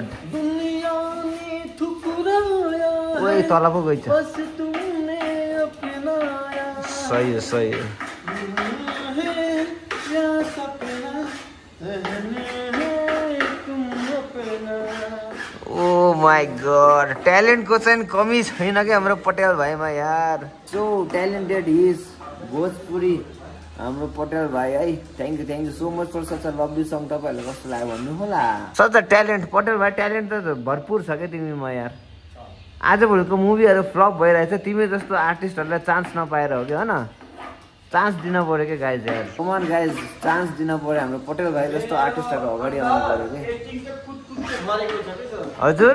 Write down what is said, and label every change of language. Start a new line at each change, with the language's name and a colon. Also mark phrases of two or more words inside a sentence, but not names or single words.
Hindi: दुनिया ने ठुकराया
Nepali: ओए तला पो गइछ
Hindi: बस तुमने अपनाया सही है सही है या सपना तुम अपना
English: oh my god
Nepali: ट्यालेन्ट को चाहिँ कमी छैन के हाम्रो पटेल भाइमा यार
English: so talented is
Nepali: भोजपुरी हाम्रो पटेल भाइ है
English: thank you so much for such a lovely song
Nepali: तपाईहरुलाई कस्तो लाग्यो भन्नु होला
English: such a talent
Nepali: पटेल भाइ ट्यालेन्ट त भरपुर छ के तिमीमा यार आजभोलिको मुभीहरु फ्लप भइरहेछ तिमी जस्तो आर्टिस्टहरुलाई चान्स नपाएर हो कि हैन चान्स दिन पर्यो के गाइज यार
English: come on guys
Nepali: चान्स दिन पर्यो हाम्रो पटेल भाइ जस्तो आर्टिस्टहरु अगाडि आउनु पर्यो के हजुर